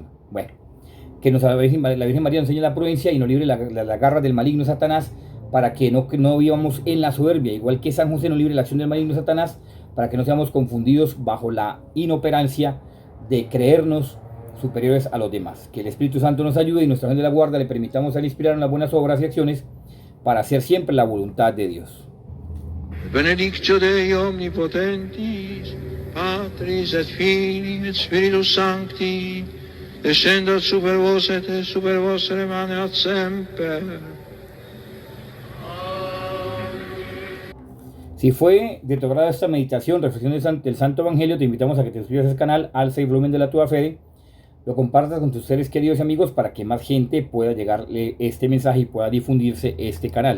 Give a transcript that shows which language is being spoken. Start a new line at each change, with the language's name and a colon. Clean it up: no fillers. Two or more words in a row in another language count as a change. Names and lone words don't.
Spanish: Bueno, que la Virgen María nos enseñe la prudencia y nos libre la garra del maligno Satanás, para que no vivamos en la soberbia, igual que San José nos libre la acción del maligno Satanás, para que no seamos confundidos bajo la inoperancia de creernos superiores a los demás. Que el Espíritu Santo nos ayude, y nuestra ángel de la guarda le permitamos al inspirar en las buenas obras y acciones para hacer siempre la voluntad de Dios.
Latin: Benedictio Dei omnipotentis, Patris et Filii et Spiritus Sancti, descendat super vos et super vostre maneat semper.
Spanish: Si fue de tu agrado esta meditación, reflexión del Santo Evangelio, te invitamos a que te suscribas a este canal, alza el volumen de la tua fe, lo compartas con tus seres queridos y amigos, para que más gente pueda llegarle este mensaje y pueda difundirse este canal.